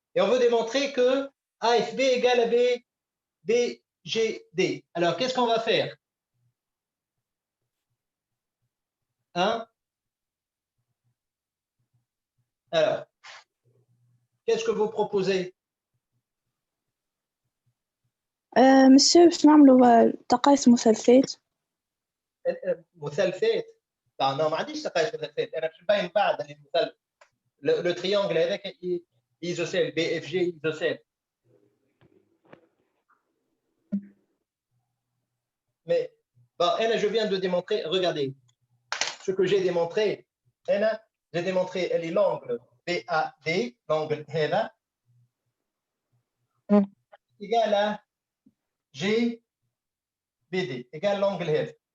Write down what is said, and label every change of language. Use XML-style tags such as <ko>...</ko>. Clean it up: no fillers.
<fr>Et on veut démontrer que AFB égale à BGD. Alors, qu'est-ce qu'on va faire? Hein? Alors, qu'est-ce que vous proposez?</fr> <ar>مسيو باش نعملوا تقايس مثلثات. مثلثات؟</ar> <fr>non</fr> <ar>ما عنديش تقايس مثلثات، انا باش نبين بعد المثلث لو تريونغل هذاك isocèle BFG isocèle.</ar> <fr>Mais bon, je viens de démontrer, regardez, ce que j'ai démontré, j'ai démontré l'angle BAD, l'angle HEVA, égal à GBD, égal à l'angle HEVA.</fr>